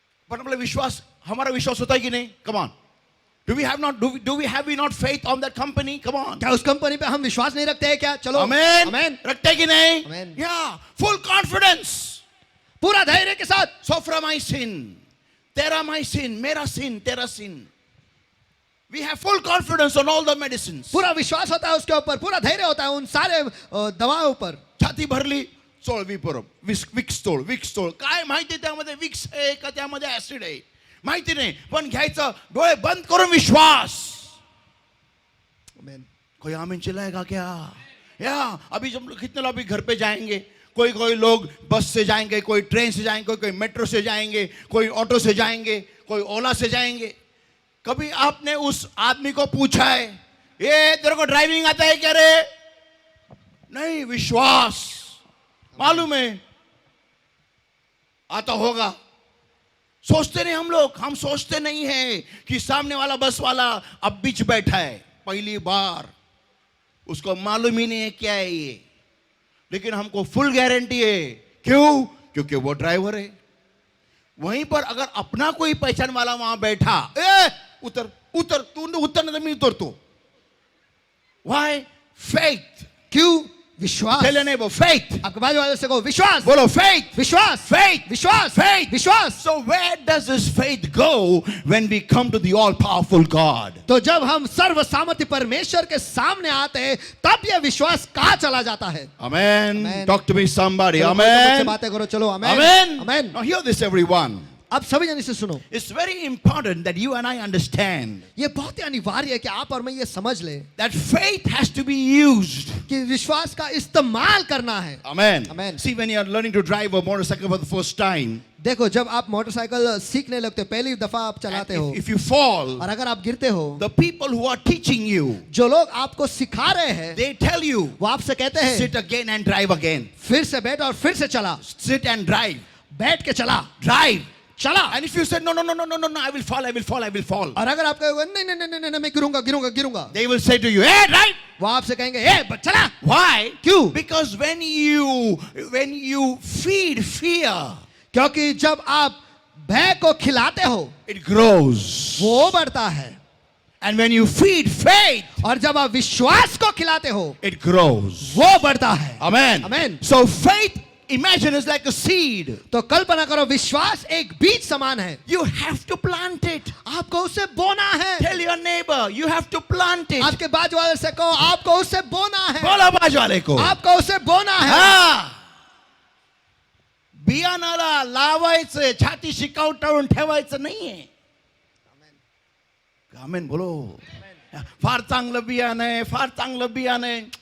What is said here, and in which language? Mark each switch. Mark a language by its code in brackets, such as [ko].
[mr] पण आपला विश्वास, [hi] हमारा विश्वास होता है कि नहीं? [en] Come on. Do we have not faith on that company? Come on. [hi] क्या उस कंपनी पे हम विश्वास नहीं रखते हैं क्या? चलो. [en] Amen. Amen. [hi] रखते हैं कि नहीं? [en] Amen. Yeah. Full confidence. [hi] पूरा धैर्य के साथ, Sofra my sin, Tera my sin, Mera sin, Tera sin. [en] We have full confidence on all the medicines. [hi] पूरा विश्वास होता है उसके ऊपर, पूरा धैर्य होता है उन सारे दवाओं पर. [mr] छाती भरली, चोळ विपुरम, विक्स तोळ. काय माहिती त्यामध्ये विक्स आहे का त्यामध्ये ऍसिड आहे माहिती नाही, पण घ्यायचं, डोळे बंद करून विश्वास. आमेन. [hi] कोई आमीन चिल्लाएगा क्या? या अभी जब कितने लोग अभी घर पे जाएंगे, कोई लोग बस से जाएंगे, कोई ट्रेन से जाएंगे, कोई मेट्रो से जाएंगे, कोई ऑटो से जाएंगे, कोई ओला से जाएंगे. कभी आपने उस आदमी को पूछा है, ये तेरे को ड्राइविंग आता है क्या रे? नहीं, विश्वास. मालूम है आता होगा. सोचते नहीं हम लोग, हम सोचते नहीं है कि सामने वाला बस वाला अब बीच बैठा है पहली बार, उसको मालूम ही नहीं है क्या है ये, लेकिन हमको फुल गारंटी है. क्यों? क्योंकि वो ड्राइवर है. वहीं पर अगर अपना कोई पहचान वाला वहां बैठा, उतर उतर, तू उतरने तो मैं उतरतो. [en] Why? Faith. [hi] क्यों? विश्वास. [en] Tell your neighbor, faith. [hi] आपके बाजू वाले से कहो विश्वास. बोलो faith. विश्वास. [en] Faith. [hi] विश्वास. [en] Faith. [hi] विश्वास. [en] So where does this faith go when we come to the all-powerful God? [hi] तो जब हम सर्व सामर्थ्य परमेश्वर के सामने आते हैं, तब यह विश्वास कहाँ चला जाता है? [en] Amen. Amen. Talk to me somebody. [hi] चलो, मुझसे [en] Amen. [hi] बातें करो, चलो. आमेन. [en] Amen. [hi] Amen. [en] Now hear this everyone. [hi] अब सभी जन इसे सुनो. [en] It's very important that you and I understand [hi] ये बहुत ही अनिवार्य है कि आप और मैं ये समझ ले [en] that faith has to be used. [hi] कि विश्वास का इस्तेमाल करना है. [en] Amen. Amen. See, when you are learning to drive a motorcycle for the first time, [hi] देखो, जब आप मोटरसाइकिल सीखने लगते हो, पहली दफा आप चलाते हो, [en] if you fall, [hi] और अगर आप गिरते हो, [en] the people who are teaching you, [hi] जो लोग आपको सिखा रहे हैं, [en] they tell you, [hi] वो आपसे कहते हैं, [en] sit again and drive again. [hi] फिर से बैठ और फिर से चला. [en] Sit and drive. [hi] बैठ के चला. [en] Drive. [hi] चला. [en] And if you say, no, I will fall. [hi] और अगर आप कहोगे नहीं, मैं गिरूंगा, [en] They will say to you, hey, drive. [hi] वो आपसे कहेंगे चला. [en] Why? [hi] क्यों? [en] Because when you feed fear, [hi] क्योंकि जब आप भय को खिलाते हो, [en] it grows. [hi] वो बढ़ता है. [en] And when you feed faith, [hi] और जब आप विश्वास को खिलाते हो, [en] it grows. [hi] वो बढ़ता है. [en] Amen. Amen. So faith, imagine, is like a seed. [hi] तो कल्पना करो, विश्वास एक बीज समान है. [en] You have to plant it. [hi] आपको उसे बोना है. [en] Tell your neighbor, you have to plant it. [hi] आपके बाजू वाले से कहो, आपको उसे बोना है. बोला बाजू वाले को. आपको उसे बोना है. [mr] हा. बियाणाला लावायचं, छाती शिकावटाळून ठेवायचं नाहीये. आमेन बोलो. फार चांगलं बियाणं आहे, फार चांगलं बियाणं आहे.